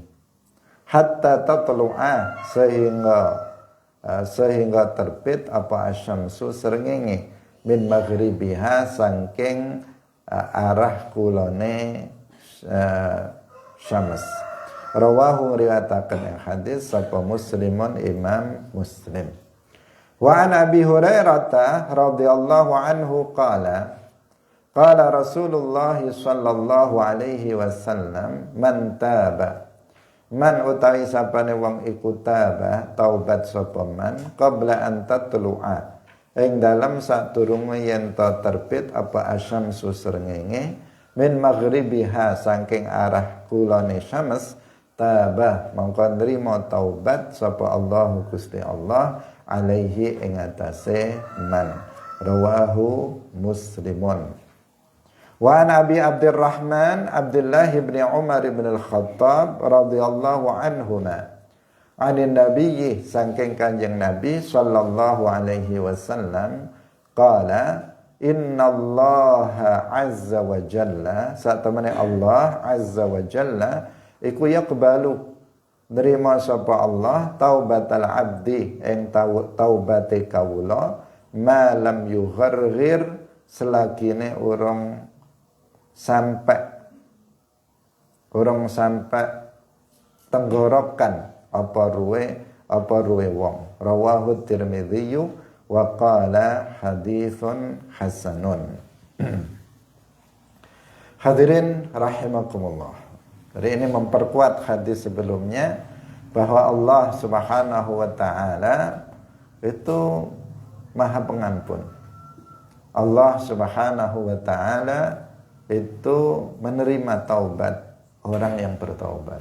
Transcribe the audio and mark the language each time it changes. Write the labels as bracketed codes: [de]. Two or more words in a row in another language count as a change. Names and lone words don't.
[ar] حتى تطلع, [id] sehingga terbit [jv] apa asyamsu srengenge [ar] من مغربها [jv] saking arah kulone syams. Rawahu riwayataken yang hadis sapa Muslimun Imam Muslim. [ar] وعن أبي هريرة رضي الله عنه قال رسول الله صلى الله عليه وسلم من تاب, [jv] man utawi sapane wong iku taba taubat sapa [ar] من قبل أن تطلع [jv] ing dalam sadurunge yen ta terbit apa asyamsu srengenge [ar] من مغربها [jv] saking arah kulone syams, taba mongko nrimo taubat sapa Allah Gusti Allah alaihi ing atase man. [ar] رواه مسلم. وعن أبي عبد الرحمن عبد الله بن عمر بن الخطاب رضي الله عنهما عن nabiyyi [jv] saking kanjeng Nabi [ar] صلى الله عليه وسلم قال إن الله عز وجل, [jv] satemene Allah [ar] عز وجل [jv] iku yaqbalu nerima sapa Allah [ar] توبة العبد [jv] ing taubate kawula [ar] ما لم يغرغر [jv] selagine urung sampai tenggorokan apa ruwe wong. [ar] رواه الترمذي وقال حديث حسن. حاضرين رحمكم الله. [id] Jadi ini memperkuat hadis sebelumnya bahwa [ar] الله سبحانه وتعالى [id] itu Maha Pengampun. [ar] الله سبحانه وتعالى [id] itu menerima taubat orang yang bertaubat.